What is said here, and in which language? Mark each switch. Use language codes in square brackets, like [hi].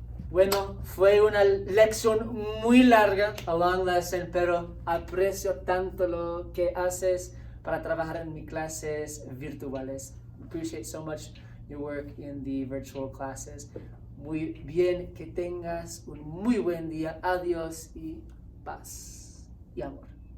[es] Bueno, fue una lección muy larga, [en] a long lesson, [es] pero aprecio tanto lo que haces para trabajar en mis clases virtuales. [en] Appreciate so much your work in the virtual classes. [es] Muy bien, que tengas un muy buen día. Adiós y paz y amor.